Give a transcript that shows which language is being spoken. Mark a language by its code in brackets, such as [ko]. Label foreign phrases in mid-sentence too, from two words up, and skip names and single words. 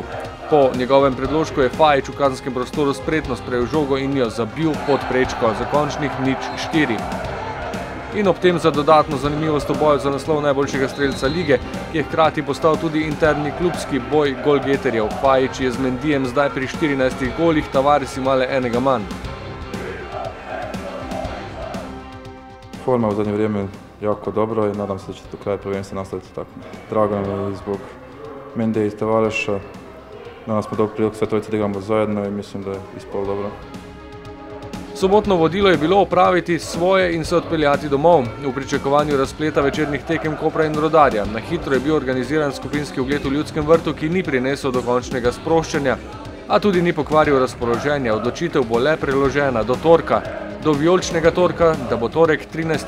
[sl] Po njegovem predložku je Fajić v kazenskem prostoru spretno sprejel žogo in jo zabil pod prečko za končnih 0-4. In ob tem za dodatno zanimivost v boju za naslov najboljšega strelca lige, ki je hkrati postal tudi interni klubski boj golgeterjev. Fajić je z Mendyjem zdaj pri 14 golih, Tavares ima le enega manj. [hr] Forma u zadnje vrijeme jako dobro i nadam se da će do kraja prvenstva nastaviti tako. Drago nam je i zbog Mendyja i Tavareša. Danas smo dobili priliku sve trojice da igramo zajedno i mislim da je ispalo dobro. [sl] Sobotno vodilo je bilo opraviti svoje in se odpeljati domov. V pričakovanju razpleta večernih tekem Kopra in Rudarja. Na hitro je bil organiziran skupinski ogled v Ljudskem vrtu, ki ni prinesel dokončnega sproščanja, a tudi ni pokvaril razpoloženja. Odločitev bo le preložena do torka. Do vijoličnega torka, da bo torek 13.